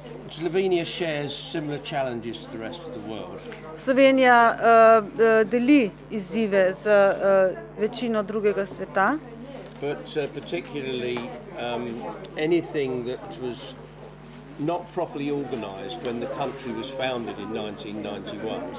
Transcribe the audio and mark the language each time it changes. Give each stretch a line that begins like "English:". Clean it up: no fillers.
English: Slovenia shares similar challenges to the rest of the world.
Slovenian: Slovenija deli izzive z večino drugega sveta.
English: But particularly anything that was not properly organised when the country was founded in 1991.